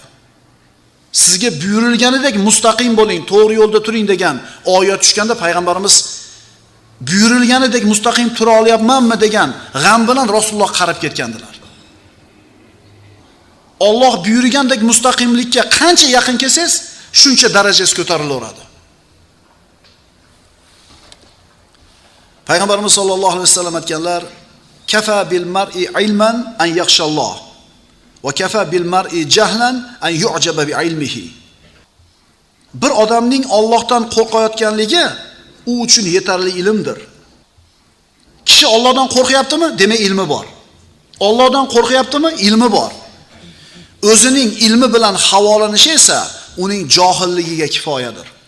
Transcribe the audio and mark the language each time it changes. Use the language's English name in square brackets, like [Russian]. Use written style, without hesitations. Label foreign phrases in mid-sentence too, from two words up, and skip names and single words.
[Uzbek] Sizga buyurilganidek mustaqim bo'ling, to'g'ri yo'lda turing degan oyat tushganda payg'ambarimiz buyurilganidek mustaqim tura olyapmanmi degan g'am bilan Rasululloh qarab ketgandilar. Alloh buyurgandek mustaqimlikka qancha yaqin kelsangiz, shuncha darajangiz ko'tarilaveradi. Payg'ambarimiz [Arabic] صلى الله عليه وسلم [Uzbek] aytganlar: [Arabic] "كفى بالمرء علما أن يخشى الله وكفى بالمرء جهلا أن يعجب بعلمه." [Uzbek] Bir odamning Allohdan qo'rqayotganligi u uchun yetarli ilmdir. Kishi Allohdan qo'rqyaptimi? Demak, ilmi bor. Allohdan qo'rqyaptimi? Ilmi bor. O'zining ilmi bilan havolanishi esa uning johilligiga kifoyadir.